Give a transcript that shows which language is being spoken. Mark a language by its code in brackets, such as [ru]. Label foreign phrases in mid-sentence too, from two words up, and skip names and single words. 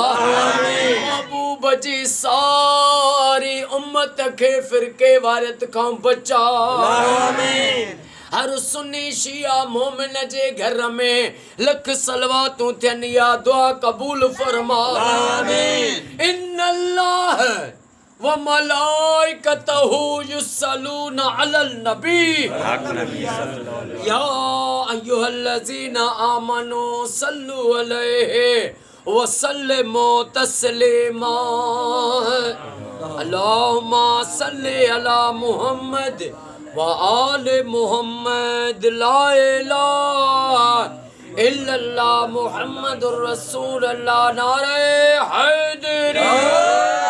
[sd] महबूब जी सारी उम्मत खे फ़िरके वारियत खां बचा। हर सुन्नी शिया मोमिन जे घर में लख सलवातूं थियनि या दुआ कबूल फरमा। [ar] إن الله وملائكته يصلون على النبي يا أيها الذين آمنوا صلوا عليه وسلموا تسليما. اللهم صل على محمد وآل محمد لا إله إلا الله محمد رسول الله [ur] نعرۂ حیدری.